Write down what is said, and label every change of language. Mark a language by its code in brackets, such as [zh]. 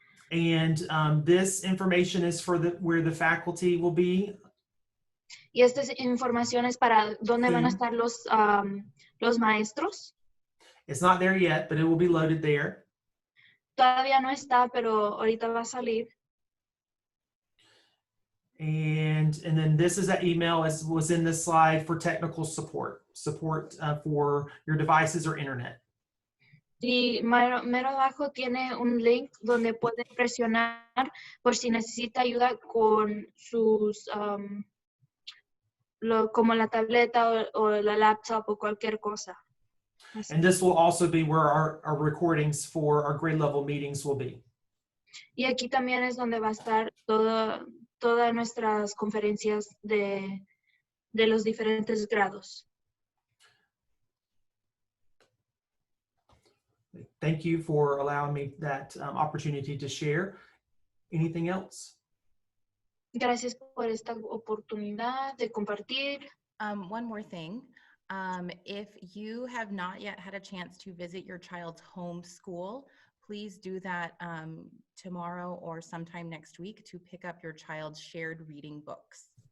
[en] And this information is for where the faculty will be. [es] Y esta información es para dónde van a estar los maestros. [en] It's not there yet, but it will be loaded there. [es] Todavía no está, pero ahorita va a salir. [en] And then this is that email as was in this slide for technical support for your devices or internet. [es] Y mero abajo tiene un link donde pueden presionar por si necesita ayuda con sus, como la tableta o la laptop o cualquier cosa. [en] And this will also be where our recordings for our grade level meetings will be. Y aquí también es donde va a estar todas nuestras conferencias de los diferentes grados. Thank you for allowing me that opportunity to share. Anything else? [es] Gracias por esta oportunidad de compartir. [en] One more thing. If you have not yet had a chance to visit your child's home school, please do that tomorrow or sometime next week to pick up your child's shared reading books.